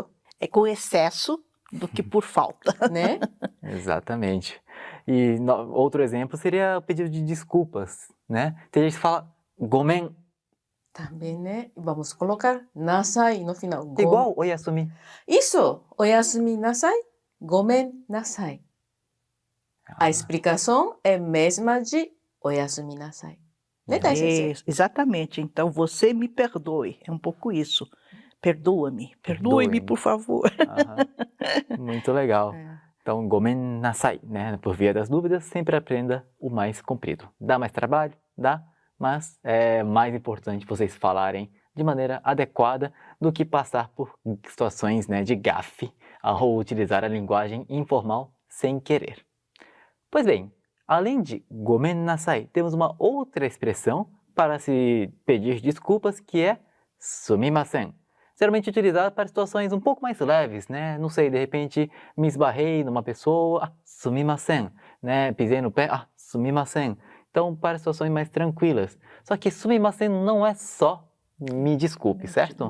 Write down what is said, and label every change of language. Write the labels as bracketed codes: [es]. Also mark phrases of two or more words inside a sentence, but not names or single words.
[pt] É com excesso do que por falta. né? Exatamente. E outro exemplo seria o pedido de desculpas, né? Tem gente que fala gomen, Também, né? Vamos colocar nasai no final. igual oyasumi. Isso, [ja] おやすみなさい、ごめんなさい. [pt] A explicação é a mesma de [ja] おやすみなさい. [pt] Né, Tai Sensei? Exatamente. Então, você me perdoe. É um pouco isso. Perdoa-me. Perdoe-me. Perdoe-me, por favor. Aham. Muito legal. Então, [ja] ごめんなさい, [pt] né? Por via das dúvidas, sempre aprenda o mais comprido. Dá mais trabalho? Dá, mas é mais importante vocês falarem de maneira adequada do que passar por situações, né, de gafe ao utilizar a linguagem informal sem querer. Pois bem, além de [ja] ごめんなさい, [pt] temos uma outra expressão para se pedir desculpas que é sumimasen. Geralmente utilizada para situações um pouco mais leves, né? Não sei, de repente me esbarrei numa pessoa, sumimasen, né? Pisei no pé, sumimasen. Então, para situações mais tranquilas. Só que sumimasen não é só me desculpe, certo?